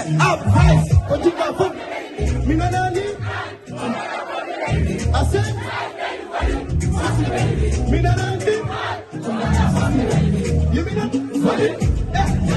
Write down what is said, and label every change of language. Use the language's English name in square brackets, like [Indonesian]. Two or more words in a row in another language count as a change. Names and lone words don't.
[English] advice, [Fula] ko jiba fo. Mi nana ni? [English] I said, [Fula] mi nana ni? [English] You mean that? Eh,